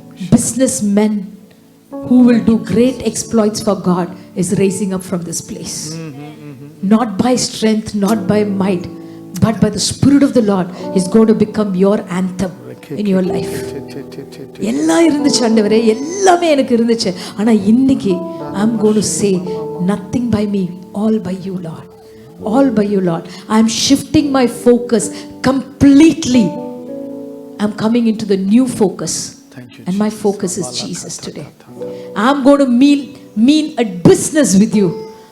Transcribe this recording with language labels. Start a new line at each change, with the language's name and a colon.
English: Businessmen who will do great exploits for God is raising up from this place. Not by strength, not by might, but by the Spirit of the Lord is going to become your anthem in your life.
Tamil: எல்லாம் இருந்துச்சு ஆண்டவரே, எல்லாமே எனக்கு இருந்துச்சு. ஆனா இன்னைக்கு
English: I'm going to say, nothing by me, all by you Lord. All by you Lord. I'm shifting my focus completely. I'm coming into the new focus. And my focus is Jesus today. I'm going to mean a business with you.